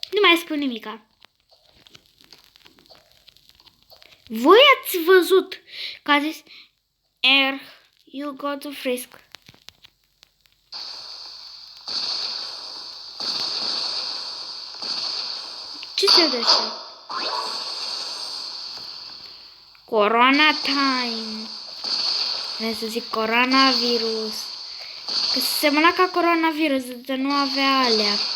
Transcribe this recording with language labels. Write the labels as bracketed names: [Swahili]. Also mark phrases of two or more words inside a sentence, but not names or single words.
[Romanian] mai spun nimica. Voi ați văzut că a zis [English] you go to Frisk. [Romanian] Ce se dă așa? [English] Corona time. [Romanian] Vreau să zic coronavirus. Că se semăna ca coronavirus, dar nu avea alea.